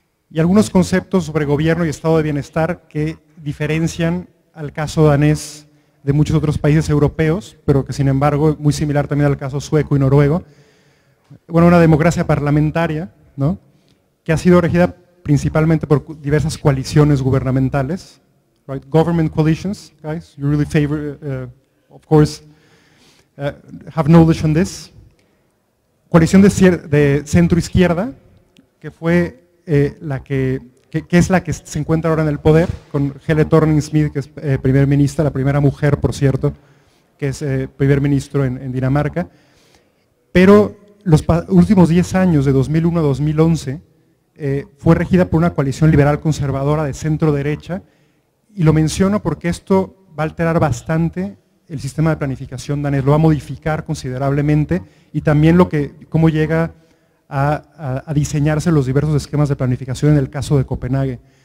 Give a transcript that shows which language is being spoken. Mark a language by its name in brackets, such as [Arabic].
[Spanish] Y algunos conceptos sobre gobierno y estado de bienestar que diferencian al caso danés de muchos otros países europeos, pero que sin embargo es muy similar también al caso sueco y noruego. Bueno, una democracia parlamentaria, ¿no? Que ha sido regida principalmente por diversas coaliciones gubernamentales, right? [English] Government coalitions, guys, you really favor, of course, have knowledge on this. [Spanish] Coalición de centro-izquierda, que fue la que es la que se encuentra ahora en el poder, con Helle Thorning-Schmidt, que es primer ministra, la primera mujer, por cierto, que es primer ministro en Dinamarca. Pero los últimos 10 años, de 2001 a 2011, fue regida por una coalición liberal conservadora de centro-derecha, y lo menciono porque esto va a alterar bastante el sistema de planificación danés, lo va a modificar considerablemente, y también cómo llega a diseñarse los diversos esquemas de planificación en el caso de Copenhague.